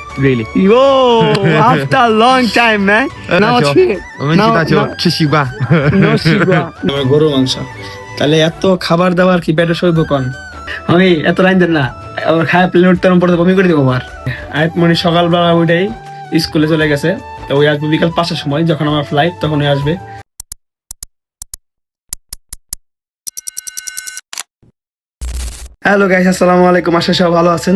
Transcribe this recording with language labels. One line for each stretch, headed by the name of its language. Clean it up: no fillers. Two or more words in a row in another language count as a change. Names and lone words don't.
English: Really? Yo, after a long time, man. Now
Chinese: 我们去打球吃西瓜。
Bangla: no শিবা আমার গরু মাংস তাহলে এত খাবার দাবার কি পেটে সইব কোন আমি এত লাইন দেন না আবার খায় প্লেন উঠতে পড়তে বমি করে দেবো আবার আয়াত মনি সকালবেলা উঠেই স্কুলে চলে গেছে তো ওই আসবে বিকাল 5টার সময় যখন আমার ফ্লাইট তখন ওই আসবে। হ্যালো গাইস, আসসালামু আলাইকুম। আশা সব ভালো আছেন।